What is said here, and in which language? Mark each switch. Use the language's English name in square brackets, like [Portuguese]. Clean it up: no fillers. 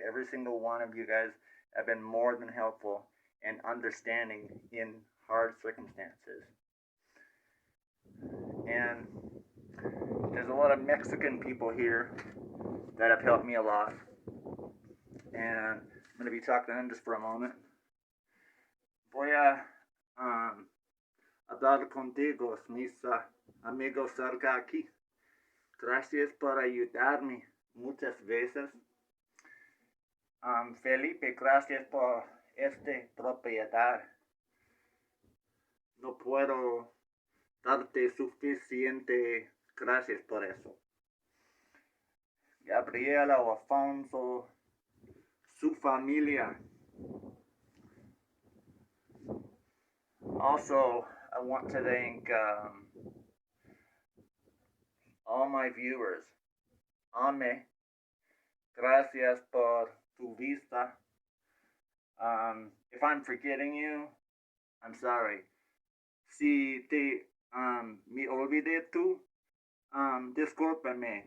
[English] Every single one of you guys have been more than helpful and understanding in hard circumstances. And there's a lot of Mexican people here that have helped me a lot. And I'm going to be talking to them just for a moment. [Spanish] Voy a hablar contigo, mis amigos cerca aquí. Gracias por ayudarme muchas veces. Felipe, gracias por esta propiedad. No puedo darte suficiente gracias por eso. Gabriela o Alfonso, su familia. [English] Also, I want to thank all my viewers. [Spanish] Ame, gracias por tu vista. [English] If I'm forgetting you, I'm sorry. [Spanish] Si te me olvidé tú, discúlpame.